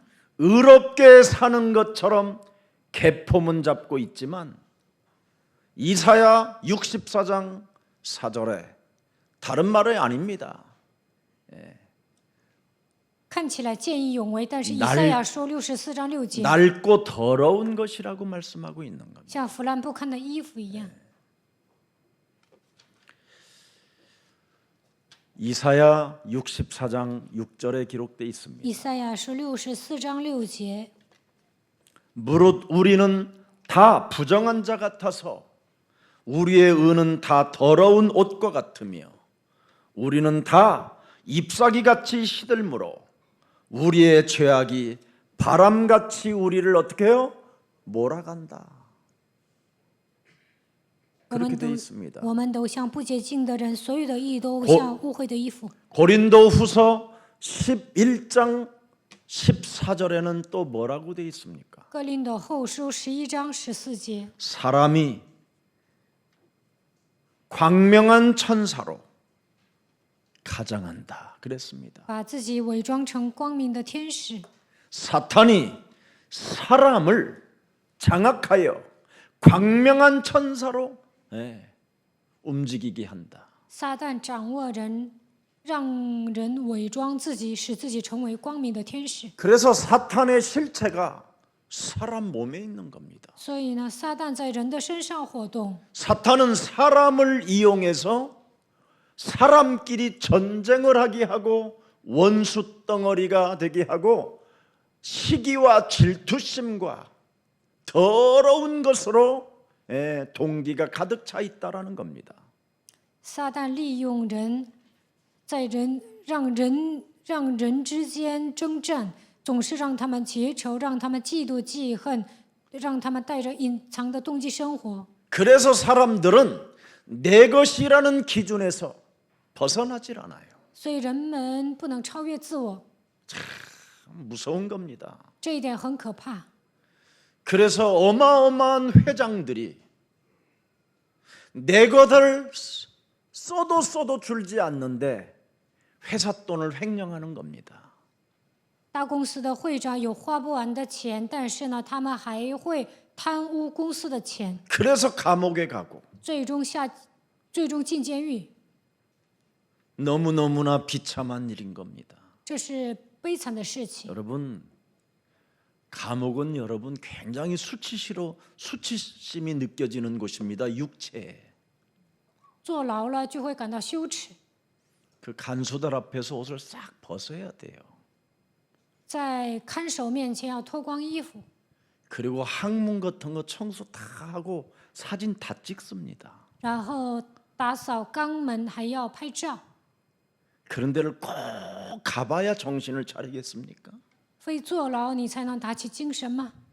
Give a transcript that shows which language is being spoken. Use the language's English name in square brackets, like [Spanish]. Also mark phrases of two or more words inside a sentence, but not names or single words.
[Korean] 의롭게 사는 것처럼 계포문 잡고 있지만 이사야 64장 4절에 다른 말이 아닙니다. [Chinese] 看起来见义勇为，但是以赛亚书64章6节， [Korean] 낡고 더러운 것이라고 말씀하고 있는 겁니다. [Chinese] 像腐烂不堪的衣服一样。 [Korean] 이사야 64장 6절에 기록되어 있습니다. [Chinese] 以赛亚书64章6节， [Korean] 무릇 우리는 다 부정한 자 같아서 우리의 의는 다 더러운 옷과 같으며 우리는 다 잎사귀같이 시들므로 우리의 죄악이 바람같이 우리를 어떻게 해요? 몰아간다. [Chinese] 我 [Korean] 그렇게 [Chinese] 们 [Korean] 되어 [Chinese] 都 [Korean] 있습니다. [Chinese] 我们都像不洁净的人，所有的义都像污秽的衣服。 [Korean] 고린도후서 11장 14절에는 또 뭐라고 되어 있습니까? [Chinese] 哥林多后书11章14节， [Korean] 사람이 광명한 천사로 가장한다 그랬습니다. [Chinese] 把自己伪装成光明的天使。 [Korean] 사탄이 사람을 장악하여 광명한 천사로 움직이게 한다. [Chinese] 撒旦掌握人，让人伪装自己，使自己成为光明的天使。 [Korean] 그래서 사탄의 실체가 사람 몸에 있는 겁니다. [Chinese] 所以呢，撒旦在人的身上活动。 [Korean] 사탄은 사람을 이용해서 사람끼리 전쟁을 하게 하고 원수 덩어리가 되게 하고 시기와 질투심과 더러운 것으로 동기가 가득 차 있다라는 겁니다. [Chinese] 撒旦利用人，让人之间征战，总是让他们结仇，让他们嫉妒记恨，让他们带着隐藏的动机生活。 [Korean] 그래서 사람들은 내 것이라는 기준에서 벗어나질 않아요. [Chinese] 所以人们不能超越自我， [Korean] 무서운 겁니다. [Chinese] 这一点很可怕。 [Korean] 그래서 어마어마한 회장들이 내 것을 써도 줄지 않는데 회사 돈을 횡령하는 겁니다. [Chinese] 大公司的会长有花不完的钱，但是呢，他们还会贪污公司的钱， [Korean] 그래서 감옥에 가고 [Chinese] 最终进监狱。 [Korean] 너무너무나 비참한 일인 겁니다. [Chinese] 这是悲惨的事情。 [Korean] 여러분, 감옥은 여러분 굉장히 수치심이 느껴지는 곳입니다. 육체에. [Chinese] 坐牢了就会感到羞耻， [Korean] 그 간수들 앞에서 옷을 싹 벗어야 돼요. [Chinese] 在看守面前要脱光衣服， [Korean] 그리고 항문 같은 거 청소 다 하고 사진 다 찍습니다. [Chinese] 然后打扫肛门，还要拍照。 [Korean] 그런 데를 꼭 가봐야 정신을 차리겠습니까? [Chinese] 非坐牢你才能打起精神吗？